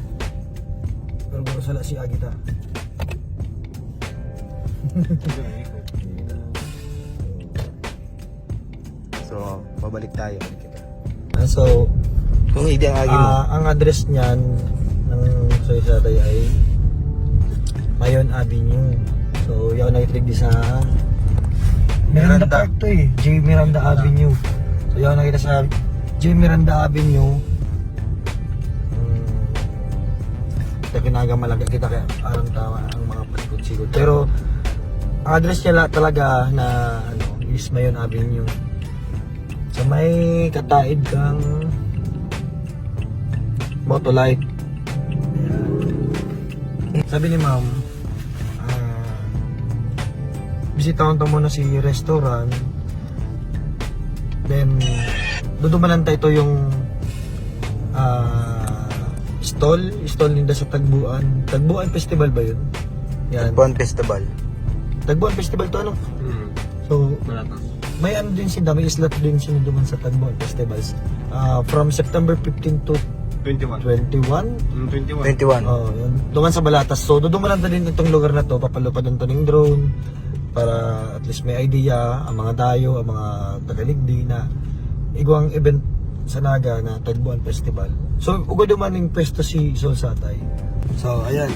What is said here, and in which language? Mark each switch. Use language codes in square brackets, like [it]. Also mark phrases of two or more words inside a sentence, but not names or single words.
[bik] Pero baka sala si Agita. So, babalik tayo. So, Kung hindi ang agi mo. ang address niyan ng Soy Satay ay Mayon Avenue. So, yaw na itrig di sa Miranda Park to eh. J. Miranda Avenue. So, yaw na kita sa J. Miranda Avenue. Kita kinagamalaga kita kaya parang tama ang mga pasikot-sikot. Pero, ang address niya talaga na ano, is Mayon Avenue. So, may kataid kang Motolite. Sabi ni ma'am, bisitahan to muna si restaurant. Then, dudumanan tayo ito yung stall nila sa Tagbuan. Tagbuan Festival ba yun? Yan. Tagbuan Festival. Tagbuan Festival to ano? So, may ano din sila, may slot din sila duman sa Tagbuan Festivals. From September 15 to 21? 21. Oh, yun. Duman sa Balatas. So, dudumanan na din itong lugar na to. Papalupadan to ng drone para [en] at least [bik] may idea ang mga dayo, ang mga tagaligdi na igwang event sa Naga na Tagbuan Festival. So, ugo duman yung pwesto si Sol Satay. So, ayan.